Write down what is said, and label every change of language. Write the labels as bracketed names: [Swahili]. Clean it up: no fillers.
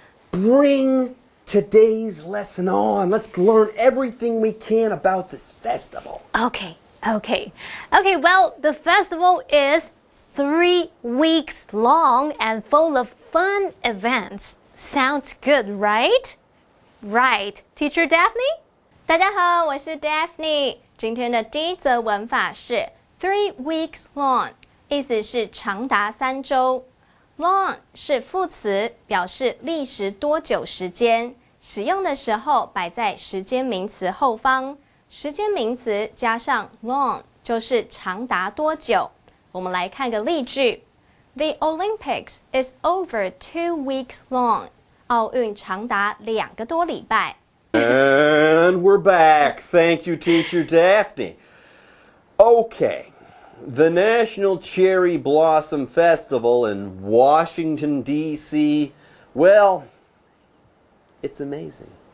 [English] Bring today's lesson on. Let's learn everything we can about this festival. Okay, well, the festival is 3 weeks long and full of fun events. Sounds good, right? Right. Teacher Daphne? [Chinese] 大家好，我是 Daphne。今天的第一则文法是 [English] 3 weeks long， [Chinese] 意思是长达3周。 Long 是副词，表示历时多久时间。使用的时候摆在时间名词后方，时间名词加上 long 就是长达多久。我们来看个例句 [English] ：The Olympics is over 2 weeks long。 [Chinese] 奥运长达2个多礼拜。 [English] And we're back. Thank you, Teacher Daphne. Okay. The National Cherry Blossom Festival in Washington, D.C., well, it's amazing.